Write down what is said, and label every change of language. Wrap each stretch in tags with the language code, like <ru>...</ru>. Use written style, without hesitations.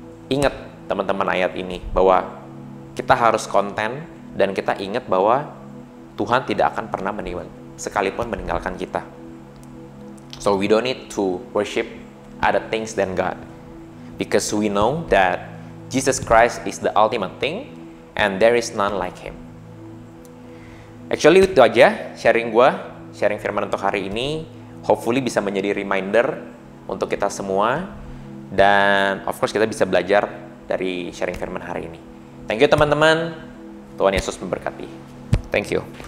<id>Ingat teman-teman ayat ini bahwa kita harus konten dan kita ingat bahwa Tuhan tidak akan pernah sekalipun meninggalkan kita.</id> <en>So we don't need to worship other things than God, because we know that Jesus Christ is the ultimate thing and there is none like Him.</en> <id>Actually itu aja sharing firman untuk hari ini. Hopefully bisa menjadi reminder untuk kita semua, dan of course kita bisa belajar dari sharing firman hari ini.</id> <en>Thank you</en> <id>teman-teman. Tuhan Yesus memberkati. Thank you.</id>